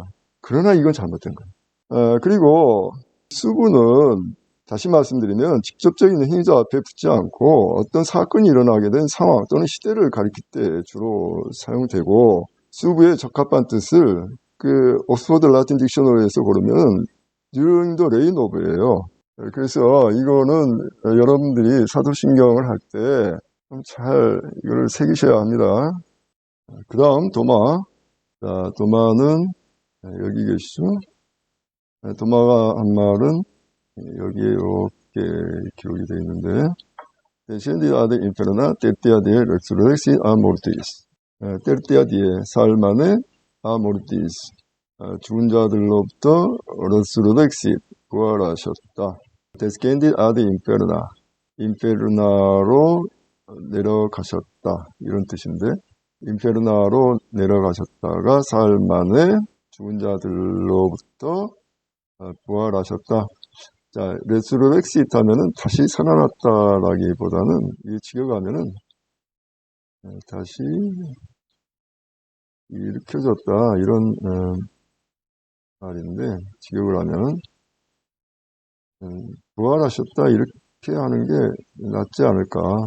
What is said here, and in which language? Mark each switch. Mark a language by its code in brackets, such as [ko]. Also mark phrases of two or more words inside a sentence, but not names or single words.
[ko] 그러나 이건 잘못된 거예요. 그리고 수구는 다시 말씀드리면 직접적인 행위자 앞에 붙지 않고 어떤 사건이 일어나게 된 상황 또는 시대를 가리킬 때 주로 사용되고, 수구의 적합한 뜻을 그 옥스퍼드 라틴 딕셔너리에서 고르면 [en] during the reign of [ko] 예요. 그래서 이거는 여러분들이 사도신경을 할 때 좀 잘 이걸 새기셔야 합니다. 그 다음 도마. 자, 도마는 여기 계시죠? 도마가 한 말은 여기에 이렇게 기록이 되어 있는데, [la] Descendit ad inferna tertia die resurrexit a mortis. tertia die [ko] 사흘 만에 [la] a mortis. [ko] 죽은 자들로부터 resurrexit 부활하셨다. [la] Descendit ad inferna. [ko] 인페르나로 내려가셨다 이런 뜻인데 인페르나로 내려가셨다가 사흘 만에 죽은 자들로부터 부활하셨다. 자, 레수르렉시타면은 다시 살아났다라기보다는 이 직역하면은 다시 일으켜졌다 이런 말인데 직역을 하면 부활하셨다 이렇게 하는 게 낫지 않을까.